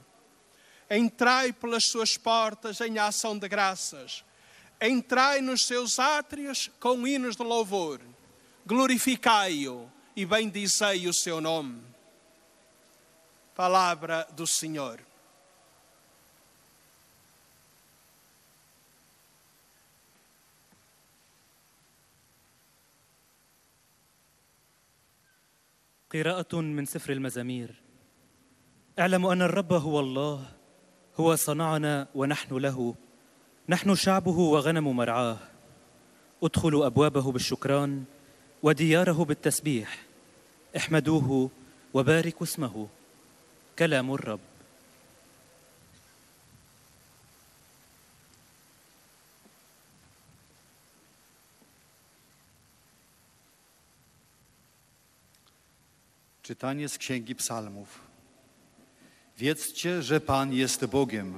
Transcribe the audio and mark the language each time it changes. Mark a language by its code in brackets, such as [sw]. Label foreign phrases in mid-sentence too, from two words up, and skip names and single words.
[pt] Entrai pelas suas portas em ação de graças. Entrai nos seus átrios com hinos de louvor. Glorificai-o e bendizei o seu nome. Palavra do Senhor. [ar] قراءة من سفر المزامير. اعلموا أن الرب هو الله، هو صنعنا ونحن له، نحن شعبه وغنم مرعاه. ادخلوا أبوابه بالشكران ودياره بالتسبيح. احمدوه وباركوا اسمه. كلام الرب. [pl] Czytanie z Księgi Psalmów. Wiedzcie, że Pan jest Bogiem.